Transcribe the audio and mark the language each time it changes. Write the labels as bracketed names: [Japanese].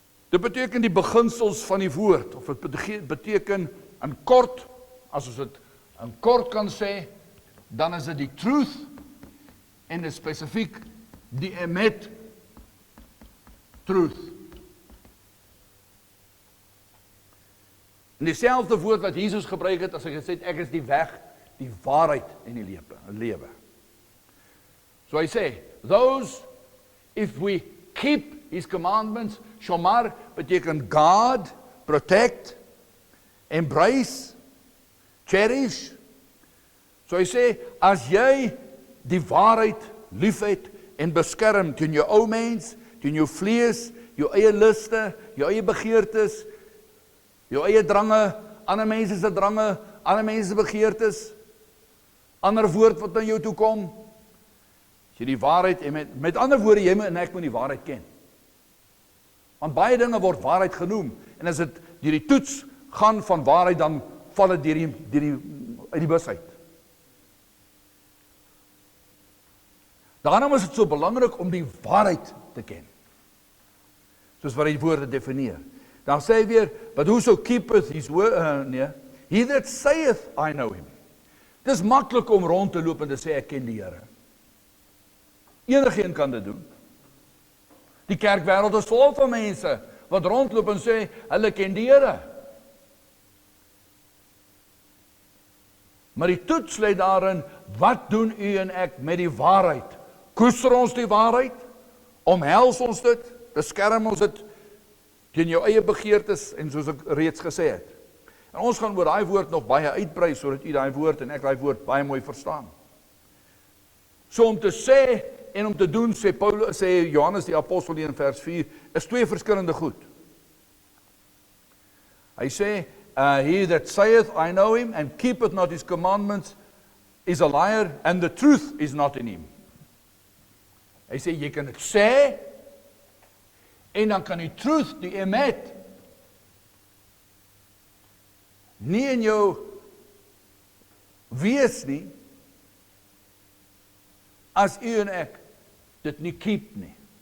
[Afrikaans] Dit beteken die beginsels van die woord, of dit beteken in kort, as ons dit in kort kan sê, dan is dit die truth en dit spesifiek die emet truth. En dieselfde woord wat Jesus gebruik het, as hy gesê het, ek is die weg, die waarheid en die lewe. So hy sê, [English] those, if we keep his commandments, shomar beteken guard, protect, embrace, cherish. [Afrikaans] So hy sê, as jy die waarheid liefhet en beskerm teen jou ou mens, teen jou vlees, jou eie luste, jou eie begeertes, jou eie drange, ander mense se drange, ander mense se begeertes, ander woord wat na jou toe kom, as jy die waarheid, en met ander woorde, jy en ek moet die waarheid ken. Want baie dinge word waarheid genoem, en as dit deur die toets gaan van waarheid, dan val dit uit die bus uit. Daarom is dit so belangrik om die waarheid te ken. Soos wat die woorde definieer. Dan sê hy weer, [English] but whoso keepeth his word, he that saith, I know him. [Afrikaans] Het is maklik om rond te loop en te sê, ek ken die Here. Enigeen kan dit doen. Die kerkwêreld is vol van mense, wat rondloop en sê, hulle ken die Here. Maar die toets lê daarin, wat doen u en ek met die waarheid? Koester ons die waarheid? Omhels ons dit? Beskerm ons dit teen jou eie begeertes, en soos ek reeds gesê het. En ons gaan oor daai woord nog baie uitbrei, sodat u daai woord en ek daai woord baie mooi verstaan. So om te sê en om te doen, sê Johannes die apostel in vers 4, is twee verskillende goed. Hy sê, [English] he that saith, I know him, and keepeth not his commandments, is a liar, and the truth is not in him. [Afrikaans] Hy sê, jy kan dit sê, en dan kan die truth, die emet, nie in jou wees nie, as u en ek dit nie keep nie.